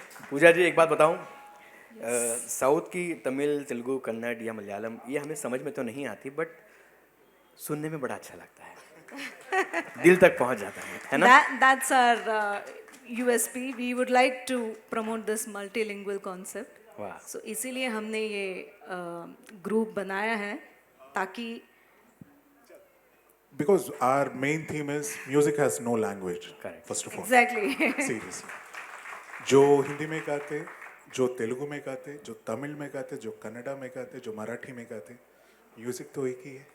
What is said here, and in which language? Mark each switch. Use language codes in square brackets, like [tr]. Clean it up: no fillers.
[hi] पूजा जी एक बात बताऊं, साउथ की तमिल, तेलुगु, कन्नड़ या मलयालम ये हमें समझ में तो नहीं आती, बट सुनने में बड़ा अच्छा लगता है, दिल तक पहुंच जाता है ना? [en] That's our USP. We would like to promote this multilingual concept. [hi] वाह। So इसीलिए हमने ये ग्रुप बनाया है ताकि [en] because our main theme is music has no language. Correct. First of all, exactly [hi] seriously, जो हिंदी में गाते, जो तेलुगु में गाते, जो तमिल में गाते, जो कन्नड़ा में गाते, जो मराठी में गाते, म्यूजिक तो एक ही है.